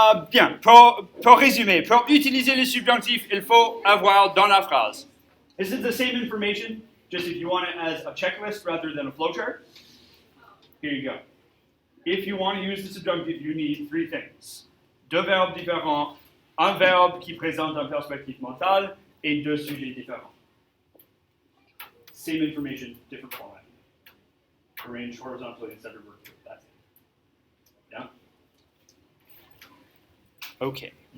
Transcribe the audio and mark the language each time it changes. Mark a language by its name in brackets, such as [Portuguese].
[French] Bien, pour résumer, pour utiliser le subjonctif, il faut avoir dans la phrase. [English] This is the same information, just if you want it as a checklist rather than a flowchart. Here you go. If you want to use the subjunctive, you need three things. [French] Deux verbes différents, un verbe qui présente un perspective mentale, et deux sujets différents. [English] Same information, different format. Arranged horizontally instead of vertically. That's it. Yeah? Okay.